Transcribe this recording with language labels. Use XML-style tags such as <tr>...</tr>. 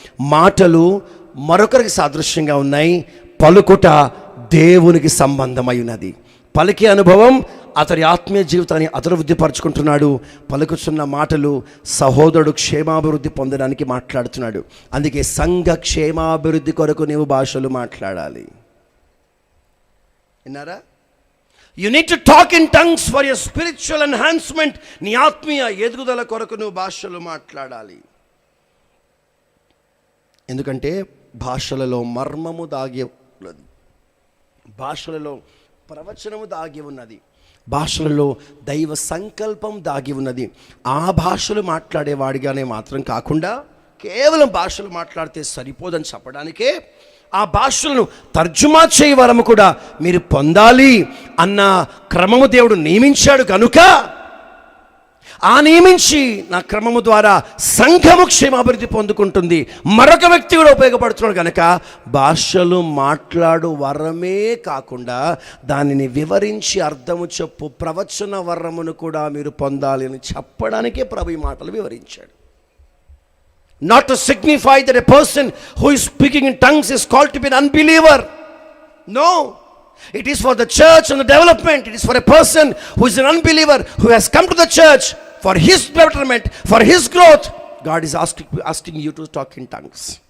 <te>మాటలు మరొకరికి సాదృశ్యంగా ఉన్నాయి, పలుకుట దేవునికి సంబంధమై ఉన్నది. పలికే అనుభవం అతడి ఆత్మీయ జీవితాన్ని అతడు వృద్ధిపరచుకుంటున్నాడు. పలుకుతున్న మాటలు సహోదరుడు క్షేమాభివృద్ధి పొందడానికి మాట్లాడుతున్నాడు. అందుకే సంఘ క్షేమాభివృద్ధి కొరకు నీవు భాషలు మాట్లాడాలి. విన్నారా?</te> <en>You need to talk in tongues for your spiritual enhancement.</en> <te>నీ ఆత్మీయ ఎదుగుదల కొరకు నువ్వు భాషలు మాట్లాడాలి. ఎందుకంటే భాషలలో మర్మము దాగి ఉన్నది, భాషలలో ప్రవచనము దాగి ఉన్నది, భాషలలో దైవ సంకల్పం దాగి ఉన్నది. ఆ భాషలు మాట్లాడేవాడిగానే మాత్రం కాకుండా కేవలం భాషలు మాట్లాడితే సరిపోదని చెప్పడానికే ఆ భాషలను తర్జుమా చేయ వరము కూడా మీరు పొందాలి అన్న క్రమము దేవుడు నియమించాడు. కనుక ఆ నియమించి నా క్రమము ద్వారా సంఘము క్షేమాభివృద్ధి పొందుకుంటుంది, మరొక వ్యక్తి కూడా ఉపయోగపడుతున్నాడు. కనుక భాషలు మాట్లాడు వరమే కాకుండా దానిని వివరించి అర్థము చెప్పు ప్రవచన వరమును కూడా మీరు పొందాలి అని చెప్పడానికే ప్రభు ఈ మాటలు వివరించాడు.</te> <en>Not to signify that a person who is speaking in tongues is called to be an unbeliever. No. It is for the church and the development. It is for a person who is an unbeliever, who has come to the church for his betterment, for his growth. God is asking you to talk in tongues.</en>